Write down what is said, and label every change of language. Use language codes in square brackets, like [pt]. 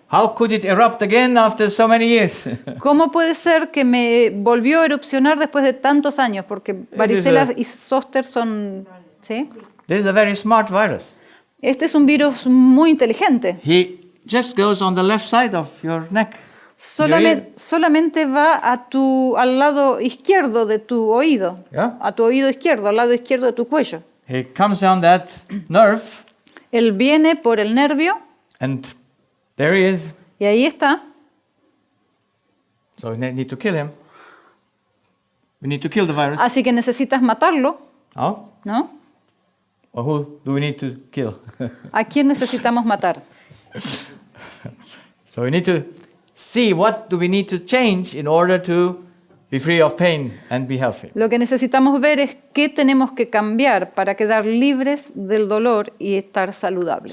[en] How could it erupt again after so many years? [es] ¿Cómo puede ser que me volvió a erupcionar después de tantos años? Porque varicela y Zoster son... ¿sí? [en] This is a very smart virus. [es] Este es un virus muy inteligente. [en] He just goes on the left side of your neck. [es] Solamente va al lado izquierdo de tu oído. [en] Yeah. [es] A tu oído izquierdo, al lado izquierdo de tu cuello. [en] He comes down that nerve, [es] Él viene por el nervio [en] and there he is. [es] y ahí está. [en] So we need to kill him. We need to kill the virus. [es] Así que necesitas matarlo, [en] Oh? [es] ¿no? [en] Or who do we need to kill? [es] ¿A quién necesitamos matar? [en] So we need to see what do we need to change in order to be free of pain and be healthy. [es] Lo que necesitamos ver es qué tenemos que cambiar para quedar libres del dolor y estar saludables.